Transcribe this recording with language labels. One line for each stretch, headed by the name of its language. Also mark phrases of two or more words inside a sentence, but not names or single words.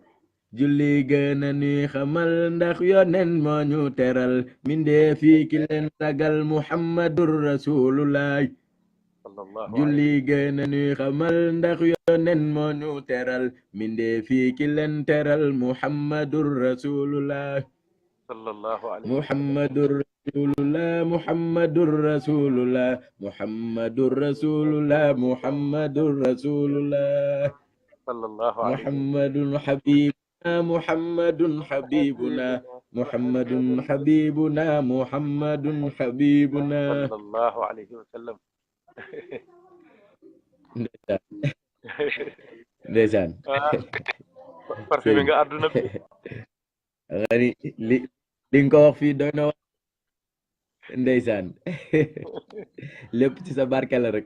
Wolof: julli gën a nuy xamal ndax yonen moo ñu teral mbindeef yi ki leen sagal
Arabic: محمد رسول الله sallallahu
Wolof: julli gën a nuy xamal ndax yonen moo ñu teral mbindeef yi ki leen teral
Arabic: محمد رسول الله صلى الله عليه محمد رسول الله محمد رسول الله محمد رسول الله محمد رسول الله صلى الله عليه محمد حبيبنا محمد حبيبنا محمد حبيبنا محمد حبيبنا صلى الله عليه وسلم
Wolof: ndeysaan parfumé nga àdduna bi xani li nga ko wax fii doy na wax ndeysaan lépp ci sa barke la rek